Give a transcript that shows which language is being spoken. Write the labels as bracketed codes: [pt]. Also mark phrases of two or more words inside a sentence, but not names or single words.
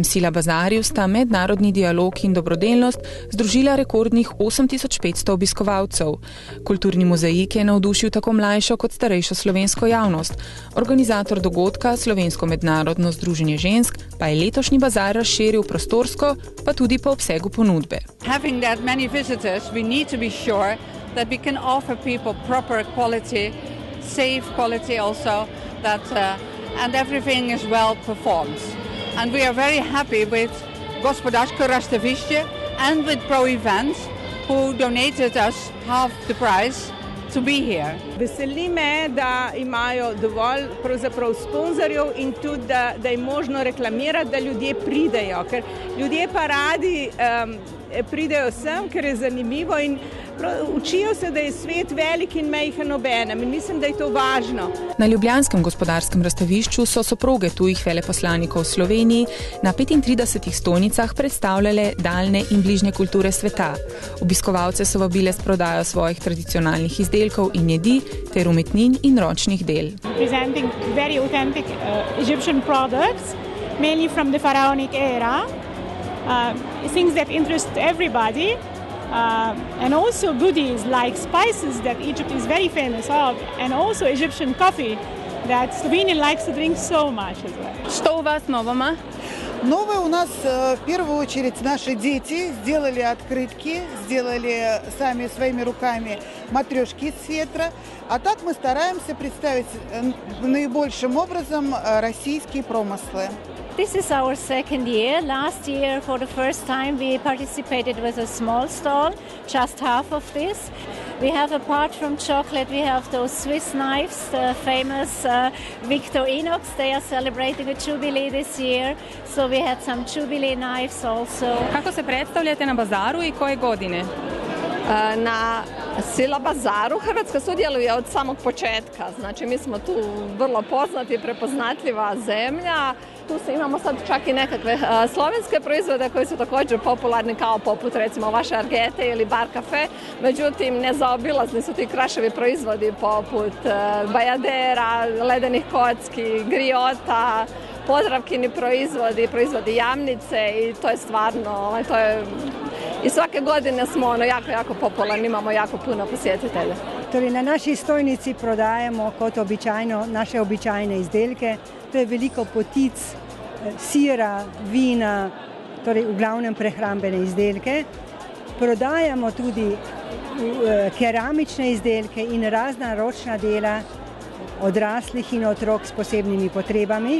[sl] Sila bazarju sta mednarodni dialog in dobrodelnost združila rekordnih 8500 obiskovalcev. Kulturni mozaik je navdušil tako mlajšo kot starejšo slovensko javnost. Organizator dogodka, Slovensko mednarodno združenje žensk, pa je letošnji bazar razširil prostorsko, pa tudi po obsegu ponudbe. [en] Having that many visitors, we need to be sure that we can offer people proper quality, safe quality also, and everything is well performed. And we are very happy with Gospodarsko Rastavišče and with Pro Events, who donated us half the price to be here. [sl] Veseli me, da imajo dovolj pravzaprav sponzorjev in tudi, da je možno reklamirati, da ljudje pridejo, ker ljudje pa radi pridejo sem, ker je zanimivo in učijo se, da je svet velik in majhen obenem in mislim, da je to važno. Na Ljubljanskem gospodarskem razstavišču so soproge tujih veleposlanikov v Sloveniji na 35 stojnicah predstavljale daljne in bližnje kulture sveta. Obiskovalce so vabile s prodajo svojih tradicionalnih izdelkov in jedi ter umetnin in ročnih del. [en] Presenting very authentic Egyptian products, mainly from the pharaonic era. Things that interest everybody, and also goodies like spices that Egypt is very famous of, and also Egyptian coffee that Slovenia likes to drink so much as well. [ru] Что у вас нового? Новое у нас в первую очередь наши дети сделали открытки, сделали сами своими руками матрешки из фетра, а так мы стараемся представить наибольшим образом российские промыслы. [en] This is our second year. Last year, for the first time, we participated with a small stall, just half of this. We have, apart from chocolate, we have those Swiss knives, the famous Victorinox. They are celebrating a jubilee this year, so we had some jubilee knives also. [hr] Kako se predstavljate na bazaru i koje godine? Na Sila bazaru Hrvatska sudjeluje od samog početka. Znači, mi smo tu vrlo poznati i prepoznatljiva zemlja. Tu imamo sad čak i nekakve slovenske proizvode koji su također popularni kao poput recimo vaše Argete ili Bar Cafe. Međutim, nezaobilazni su ti kraševi proizvodi poput bajadera, ledenih kocki, griota, Podravkini proizvodi Jamnice i to je stvarno, i svake godine smo jako popularni, imamo jako puno posjetitelja. [sl] Torej, na naši stojnici prodajamo kot običajno naše običajne izdelke, to je veliko potic, sira, vina, torej v glavnem prehrambene izdelke. Prodajamo tudi keramične izdelke in razna ročna dela odraslih in otrok s posebnimi potrebami.